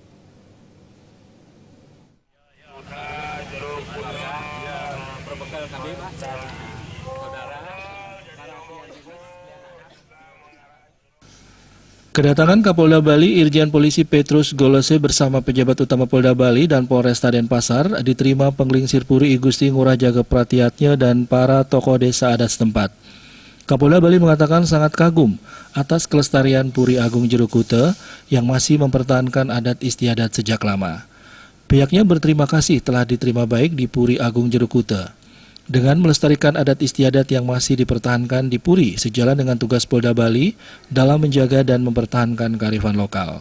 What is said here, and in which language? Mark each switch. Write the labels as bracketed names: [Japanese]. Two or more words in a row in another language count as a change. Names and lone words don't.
[Indonesian] Kedatangan Kapolda Bali Irjen Polisi Petrus Golose bersama pejabat utama Polda Bali dan Polresta Denpasar diterima Penglingsir Puri I Gusti Ngurah Jaga Pratiatnya dan para tokoh desa adat setempat. Kapolda Bali mengatakan sangat kagum atas kelestarian Puri Agung Jeruk Kute yang masih mempertahankan adat istiadat sejak lama. Pihaknya berterima kasih telah diterima baik di Puri Agung Jeruk Kute. Dengan melestarikan adat istiadat yang masih dipertahankan di Puri sejalan dengan tugas Polda Bali dalam menjaga dan mempertahankan kearifan lokal.